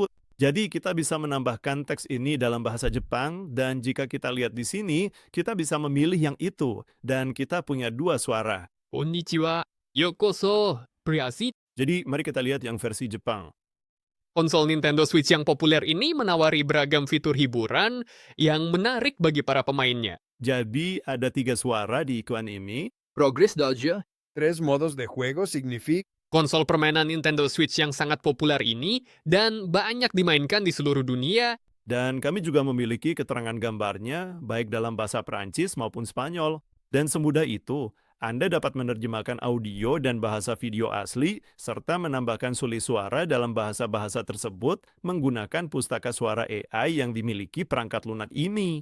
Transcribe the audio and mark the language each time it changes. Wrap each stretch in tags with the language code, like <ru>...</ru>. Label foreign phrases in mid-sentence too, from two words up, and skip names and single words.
<id>Jadi kita bisa menambahkan teks ini dalam bahasa Jepang dan jika kita lihat di sini, kita bisa memilih yang itu dan kita punya 2 suara.</id> <ja>Konnichiwa, yokoso, berarti</ja> <id>Jadi mari kita lihat yang versi Jepang. konsol Nintendo Switch yang populer ini menawari beragam fitur hiburan yang menarik bagi para pemainnya. Jadi ada 3 suara di iklan ini.</id> <fr>Progres del jeu.</fr> <es>3 modos de juego significa</es> <id>Konsol permainan Nintendo Switch yang sangat populer ini dan banyak dimainkan di seluruh dunia. Dan kami juga memiliki keterangan gambarnya, baik dalam bahasa Perancis maupun Spanyol. Dan semudah itu, Anda dapat menerjemahkan audio dan bahasa video asli, serta menambahkan suli suara dalam bahasa-bahasa tersebut menggunakan pustaka suara AI yang dimiliki perangkat lunak ini.</id>